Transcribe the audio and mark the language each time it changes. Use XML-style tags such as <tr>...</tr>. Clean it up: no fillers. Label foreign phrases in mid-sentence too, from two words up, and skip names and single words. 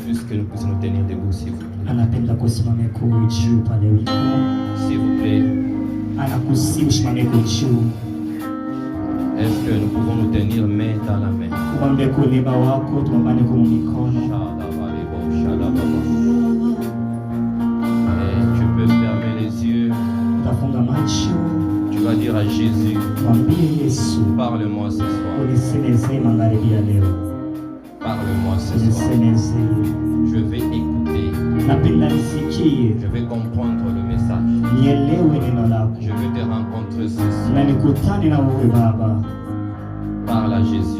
<fr>que nous puissions nous tenir debout, s'il vous plaît.</fr> <sw>Anapenda kusimama juu pale ulipo.</sw> <fr>S'il vous plaît.</fr> <sw>Anakusihi usimame juu.</sw> <fr>Est-ce que nous pouvons nous tenir main dans la main?</fr> <sw>Mwambie kuleba wako tumbane kwa mikono.</sw> <fr>Et tu peux fermer les yeux.</fr> <sw>Utafunga macho.</sw> <fr>Tu vas dire à Jésus,</fr> <sw>mwambie Yesu,</sw> <fr>parle-moi ce soir.</fr> <sw>Unisemezee magharibi ya leo.</sw> <fr>Parle-moi ce soir.</fr> <sw>Unisemezee.</sw> <fr>Je vais écouter.</fr> <sw>Napenda nisikie.</sw> <fr>Je vais comprendre le message.</fr> <sw>Nielewe neno lako.</sw> <fr>Je veux te rencontrer ce soir.</fr> <sw>Na nikutane na wewe Baba.</sw> <fr>Parle à Jésus.</fr>